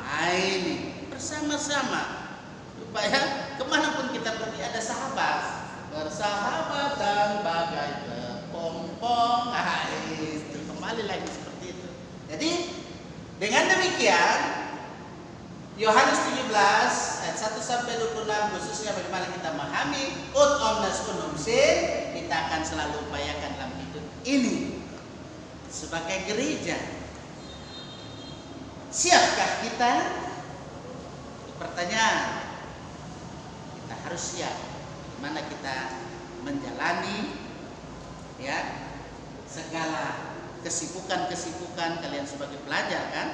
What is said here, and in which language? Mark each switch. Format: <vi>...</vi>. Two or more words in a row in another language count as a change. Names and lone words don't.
<id>Ini bersama-sama supaya kemanapun kita pergi ada sahabat, bersahabatan bagai kepompong. Itu kembali lagi seperti itu. Jadi dengan demikian Yohanes 17 ayat 1 sampai 26 khususnya bagaimana kita memahami</id> <la>ut omnes unum sin,</la> <id>kita akan selalu upayakan dalam hidup ini sebagai gereja. Siapkah kita? Pertanyaan. Kita harus siap. Bagaimana kita menjalani, ya, segala kesibukan kalian sebagai pelajar, kan?</id>